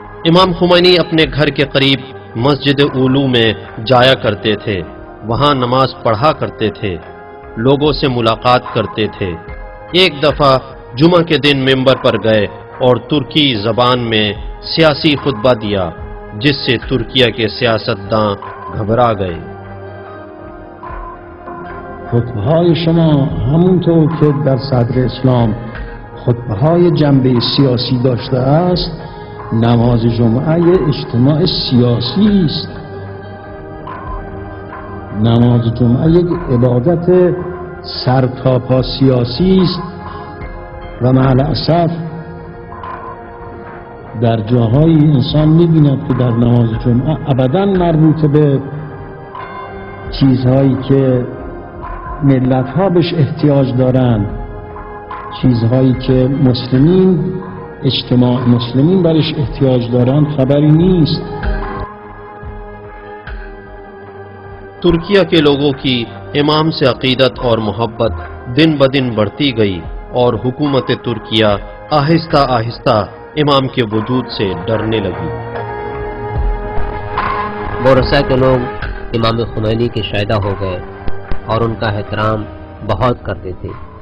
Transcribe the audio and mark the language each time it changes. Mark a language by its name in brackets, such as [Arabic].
[Hindi] इमाम खुमैनी अपने घर के करीब मस्जिद उलू में जाया करते थे, वहां नमाज पढ़ा करते थे, लोगों से मुलाकात करते थे। एक दफा जुमा के दिन मिंबर पर गए और तुर्की जबान में सियासी खुतबा दिया, जिससे तुर्किया के सियासतदां घबरा गए। [Persian] خطبه‌های شما همونطور که در صدر اسلام خطبه‌های جنبه سیاسی داشته است، نماز جمعه یک اجتماع سیاسی است. نماز جمعه یک عبادت سرتاپا سیاسی است و مع الاسف در جاهایی انسان می‌بیند که در نماز جمعه ابداً مربوط به چیزهایی که ملت‌ها بهش احتیاج دارند، چیزهایی که مسلمین، اجتماع مسلمین برش احتیاج دارند خبری نیست. [Hindi] तुर्किया के लोगों की इमाम से अकीदत और मोहब्बत दिन ब दिन बढ़ती गई और हुकूमत तुर्किया आहिस्ता आहिस्ता इमाम के वजूद से डरने लगी। बोरसा के लोग इमाम खुमैनी के शायदा हो गए और उनका एहतराम बहुत करते थे।